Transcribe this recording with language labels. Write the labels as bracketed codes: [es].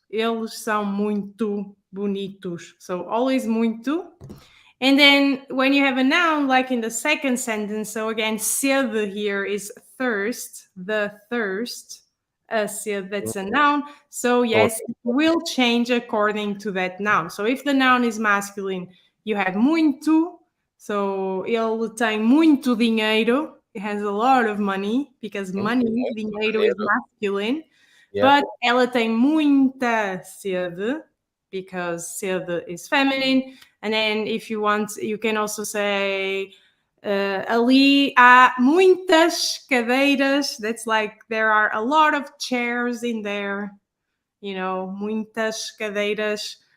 [pt] Eles são muito bonitos. [en] So always [pt] muito. [en] And then when you have a noun, like in the second sentence, so again, sede here is thirst, the thirst. Sede, that's a noun. So yes, it will change according to that noun. So if the noun is masculine, you have muito. [pt] So ele tem muito dinheiro. [en] It has a lot of money because money, dinheiro is masculine. Yeah. But [pt] ela tem muita sede [en] because sede is feminine. And then if you want, you can also say [pt] ali há muitas cadeiras. [en] That's like there are a lot of chairs in there. You know, [pt] muitas cadeiras.